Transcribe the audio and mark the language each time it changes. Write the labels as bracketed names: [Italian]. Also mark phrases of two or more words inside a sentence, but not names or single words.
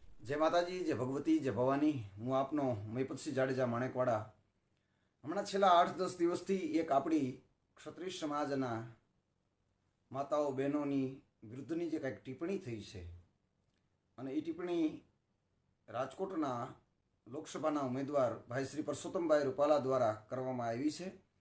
[Gujarati] जय माताजी, जय भगवती, जय भवानी। હું આપનો મહિપતસિંહ જાડેજા માણેકવાડા। હમણાં છેલ્લા 8-10 દિવસથી એક આપણી ક્ષત્રિય સમાજના માતાઓ બહેનોની વિરુદ્ધની જે કંઈક ટિપ્પણી થઈ છે અને એ ટિપ્પણી રાજકોટના લોકસભાના ઉમેદવાર ભાઈ શ્રી પરસોત્તમભાઈ રૂપાલા દ્વારા કરવામાં આવી છે